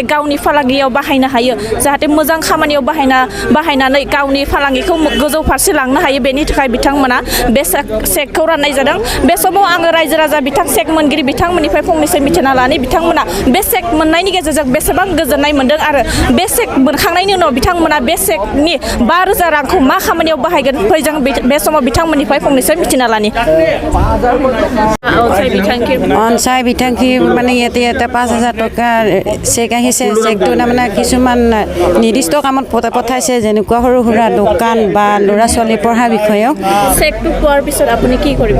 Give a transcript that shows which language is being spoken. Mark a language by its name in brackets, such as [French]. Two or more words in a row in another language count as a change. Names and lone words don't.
[Bodo] गावनि फालांगियाव बाहायनो हायो जाहाथे मोजां खामानियाव बाहायनानै गावनि फालांगिखौ गोजौ फारसे लांनो हायो बेनि थाखाय बिथांमोना बे चेकखौ राननाय जादों बे समाव आङो रायजो राजा चेक मोनगिरि बिथांमोननिफ्राय फंनैसो मिथिना लानि बिथांमोना बे चेक मोननायनि गेजेरजों बेसेबां गोजोननाय मोनदों आरो बे चेक मोनखांनायनि उनाव बिथांमोना बे चेकनि 5,000 रांखौ मा खामानियाव बाहायगोन फै जों बे समाव बिथांमोननिफ्राय फंनैसो मिथिना लानि ओनसाय बिथांखि [Assamese] মানে ইয়াতে 5,000 টকা চেক আহিছে চেকটো মানে কিছুমান নিৰ্দিষ্ট কামত পঠাইছে যেনেকুৱা সৰু সুৰা দোকান বা ল'ৰা ছোৱালী পঢ়া বিষয়েও চেকটো পোৱাৰ পিছত আপুনি কি কৰিব